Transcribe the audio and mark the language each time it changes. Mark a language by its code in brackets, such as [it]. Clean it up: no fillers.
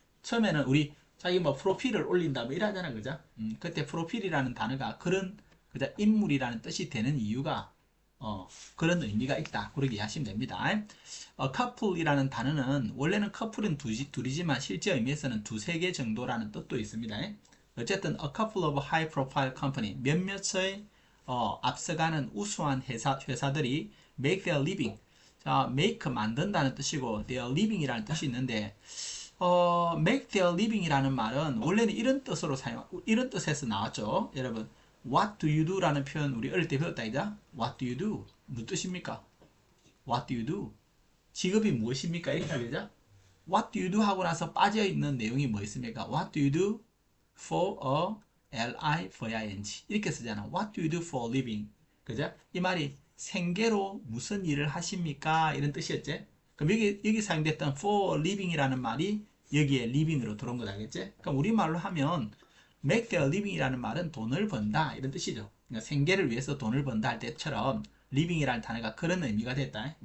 [ko] 처음에는 우리 자기 뭐 프로필을 올린다 뭐 이러잖아, 그죠? 그때 프로필이라는 단어가 그런 그죠? 인물이라는 뜻이 되는 이유가 그런 의미가 있다. 그렇게 이해하시면 됩니다. couple이라는 단어는 원래는 커플은 둘이지만 실제 의미에서는 두세 개 정도라는 뜻도 있습니다. 어쨌든 [en] a couple of high profile company [ko] 몇몇의 앞서가는 우수한 회사들이 [en] make their living. [ko] 자, make 만든다는 뜻이고 their living이라는 뜻이 있는데 [en] make their living [ko] 이라는 말은 원래는 이런 뜻에서 나왔죠. 여러분, [en] what do you do [ko] 라는 표현 우리 어릴 때 배웠다 이다. [en] What do you do? [ko] 무슨 뜻입니까? [en] What do you do? [ko] 직업이 무엇입니까? 이렇게 하죠. [en] What do you do [ko] 하고 나서 빠져 있는 내용이 뭐 있습니까? [en] What do you do for a living [ko] 이렇게 쓰잖아. [en] What do you do for a living? [ko] 그죠? 이 말이 생계로 무슨 일을 하십니까? 이런 뜻이었지. 그럼 여기 사용됐던 for living이라는 말이 여기에 living으로 들어온 거 알겠지? 그럼 우리말로 하면 [en] make their living [ko] 이라는 말은 돈을 번다 이런 뜻이죠. 그러니까 생계를 위해서 돈을 번다 할 때처럼 living이라는 단어가 그런 의미가 됐다.